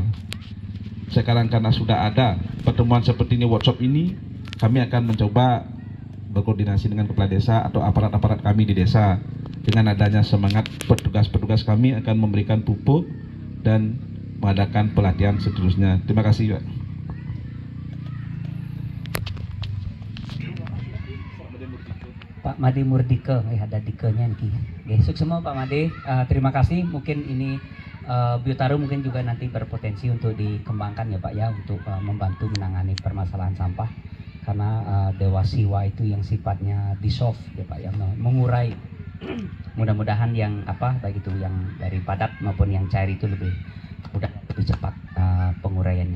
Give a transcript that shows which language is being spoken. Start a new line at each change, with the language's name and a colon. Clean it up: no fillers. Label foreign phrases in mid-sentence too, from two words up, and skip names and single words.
Indonesian: Sekarang karena sudah ada pertemuan seperti ini, workshop ini, kami akan mencoba berkoordinasi dengan kepala desa atau aparat-aparat kami di desa. Dengan adanya semangat petugas-petugas kami akan memberikan pupuk dan mengadakan pelatihan seterusnya. Terima kasih Pak. Pak Made Murdike, ada dikenya nih. Sukses semua Pak Made. Terima kasih. Mungkin ini Biotaru mungkin juga nanti berpotensi untuk dikembangkan ya Pak ya, untuk membantu menangani permasalahan sampah, karena dewa siwa itu yang sifatnya dissolve ya Pak ya, mengurai. Mudah-mudahan yang baik itu yang dari padat maupun yang cair itu lebih mudah, lebih cepat penguraiannya.